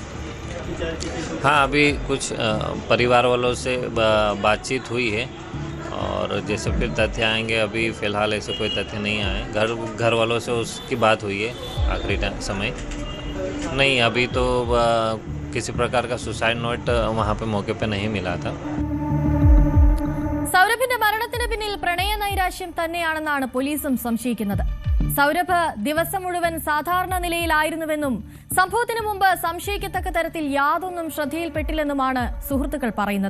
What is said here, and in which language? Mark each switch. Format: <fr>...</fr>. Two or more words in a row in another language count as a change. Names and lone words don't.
<hi>हाँ, अभी कुछ परिवार वालों से बातचीत हुई है और जैसे फिर तथ्य आएंगे. अभी फ़िलहाल ऐसे कोई तथ्य नहीं आए. घर वालों से उसकी बात हुई है आखिरी समय. नहीं, अभी तो किसी प्रकार का सुसाइड नोट वहाँ पे मौके पे नहीं मिला था.</hi> <ml>സൗരഭിന്റെ മരണത്തിന് പിന്നിൽ പ്രണയ നൈരാശ്യം തന്നെയാണെന്നാണ് പോലീസും സംശയിക്കുന്നത്. സൗരഭ് ദിവസം മുഴുവൻ സാധാരണ നിലയിലായിരുന്നുവെന്നും സംഭവത്തിന് മുമ്പ് സംശയിക്കത്തക്ക തരത്തിൽ യാതൊന്നും ശ്രദ്ധയിൽപ്പെട്ടില്ലെന്നുമാണ് സുഹൃത്തുക്കൾ പറയുന്നത്.</ml>